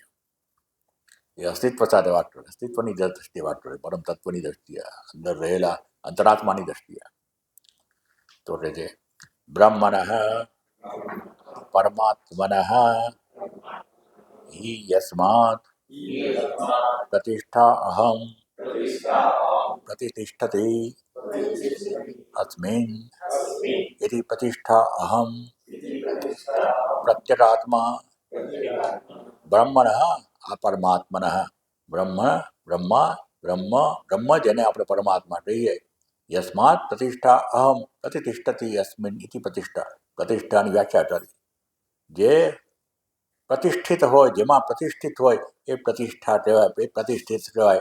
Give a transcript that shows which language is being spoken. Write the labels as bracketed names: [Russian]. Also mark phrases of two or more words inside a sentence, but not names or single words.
[Gujarati] એ અસ્તિત્વ સાથે વાત કરે, અસ્તિત્વની દ્રષ્ટિએ વાત કરે, પરમ તત્વની દ્રષ્ટિએ, અંદર રહેલા અંતરાત્માની દ્રષ્ટિએ. તો કહે છે [Sanskrit] બ્રહ્મણ પરમાત્મન હિ યસ્માત પ્રતિષ્ઠા અહમ પ્રતિષ્ઠતિ अस्मिन् यदि प्रतिष्ठा अहम प्रत्यगात्मा બ્રહ્મણ આ પરમાત્મન બ્રહ્મ બ્રહ્મા બ્રહ્મ બ્રહ્મ [Gujarati] જેને આપણે પરમાત્મા કહીએ. [Sanskrit] યસ્માત પ્રતિષ્ઠા અહમ પ્રતિષ્ઠતિ યસ્મિન ઇતિ પ્રતિષ્ઠા. [Gujarati] પ્રતિષ્ઠાની વ્યાખ્યા કરી. જે પ્રતિષ્ઠિત હોય, જેમાં પ્રતિષ્ઠિત હોય એ પ્રતિષ્ઠા કહેવાય, એ પ્રતિષ્ઠિત કહેવાય.